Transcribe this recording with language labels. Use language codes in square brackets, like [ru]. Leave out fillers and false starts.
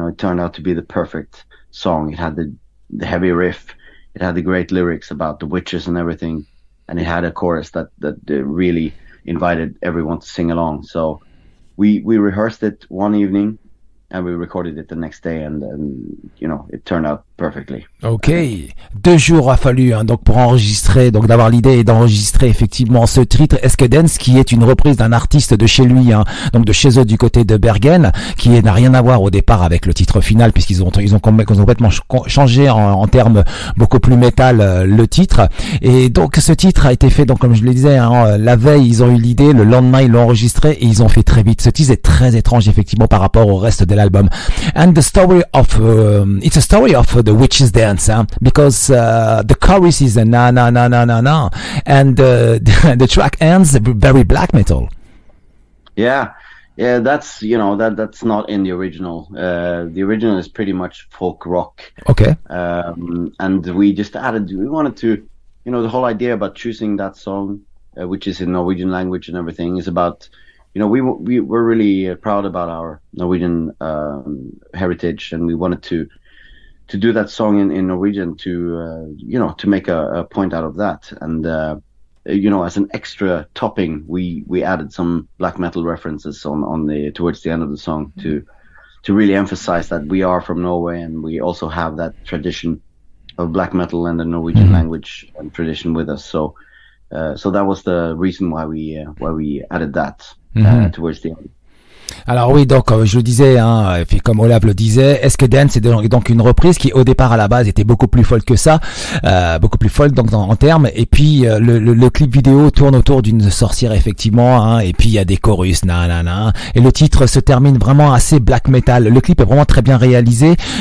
[en] It turned out to be the perfect song. It had the heavy riff. It had the great lyrics about the witches and everything, and it had a chorus that really invited everyone to sing along. So we rehearsed it one evening, and we recorded it the next day, and it turned out perfectly. [fr] Ok, 2 jours a fallu donc pour enregistrer, donc d'avoir l'idée et d'enregistrer effectivement ce titre Heksedans, qui est une reprise d'un artiste de chez lui, donc de chez eux du côté de Bergen, qui n'a rien à voir au départ avec le titre final, puisqu'ils ont complètement changé en termes beaucoup plus métal le titre. Et donc ce titre a été fait, donc comme je le disais, la veille ils ont eu l'idée, le lendemain ils l'ont enregistré et ils ont fait très vite. Ce titre est très étrange effectivement par rapport au reste de l'album. [en] And the story of it's a story of the witch's dance, because the chorus is a na na na na na na, and the track ends very black metal. Yeah, that's that's not in the original. The original is pretty much folk rock. Okay. And we just we wanted to, the whole idea about choosing that song, which is in Norwegian language and everything, is about, we're really proud about our Norwegian heritage, and we wanted to do that song in Norwegian to make a point out of that. And as an extra topping, we added some black metal references on towards the end of the song to really emphasize that we are from Norway, and we also have that tradition of black metal and the Norwegian language and tradition with us. So that was the reason why we added that towards the end. [fr] Alors oui, donc je le disais, hein, et puis comme Olav le disait, Heksedans c'est donc une reprise qui au départ à la base était beaucoup plus folle que ça, beaucoup plus folle donc en termes. Et puis le clip vidéo tourne autour d'une sorcière effectivement, hein, et puis il y a des chorus, nanana. Et le titre se termine vraiment assez black metal. Le clip est vraiment très bien réalisé.